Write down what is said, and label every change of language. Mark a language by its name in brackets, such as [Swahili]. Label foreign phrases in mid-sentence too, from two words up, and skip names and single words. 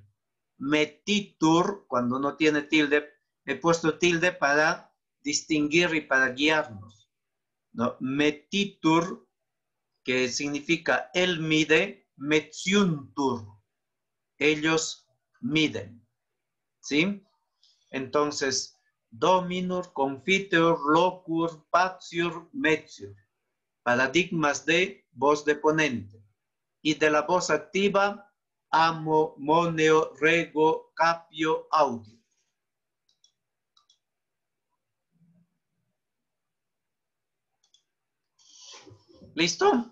[Spanish] Metitur, cuando no tiene tilde, he puesto tilde para distinguir y para guiarnos, ¿no? Metitur, que significa él mide, metiuntur, ellos miden, ¿sí? Entonces, [Latin] dominor, confiteor, locur, patior, metior. [Spanish] Paradigmas de voz deponente. Y de la voz activa, [Latin] amo, moneo, rego, capio, audio. [Spanish] ¿Listo?